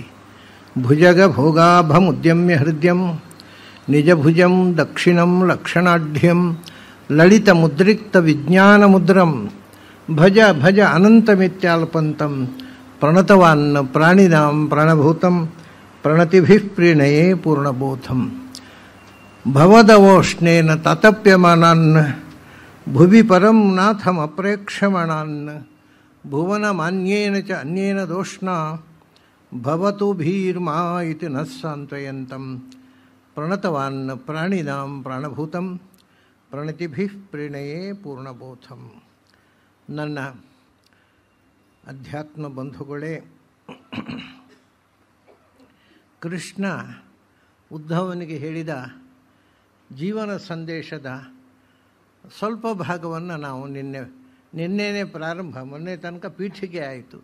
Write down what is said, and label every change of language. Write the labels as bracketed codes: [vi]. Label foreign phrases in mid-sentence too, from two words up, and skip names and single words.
[sa] भुजग भोगाभमुद्यम्य हृदयं निजभुजं दक्षिणं लक्षणाढ्यं ललितमुद्रिक्त विज्ञानमुद्रं भज भज अनंतमित्याल्पंतं प्रणतवान् प्राणिनां प्राणभूतं प्रणतिभिः प्रीणये पूर्णबोधं भवदवोष्णेन ततप्यमानान् भुवि परं नाथमप्रेक्षमाणान् भुवनमान्येन च अन्येन दोष्णा भवतु भीर्मा इति नः सांत्वयंतं प्रणतवान् प्राणिनां प्राणभूतं प्रणतिभिः प्रीणये पूर्णबोधं. [kn] ನನ್ನ ಅಧ್ಯಾತ್ಮ ಬಂಧುಗಳೇ, ಕೃಷ್ಣ ಉದ್ಧವನಿಗೆ ಹೇಳಿದ ಜೀವನ ಸಂದೇಶದ ಸ್ವಲ್ಪ ಭಾಗವನ್ನು ನಾವು ನಿನ್ನೆನೇ ಪ್ರಾರಂಭ, ಮೊನ್ನೆ ತನಕ ಪೀಠಿಕೆ ಆಯಿತು.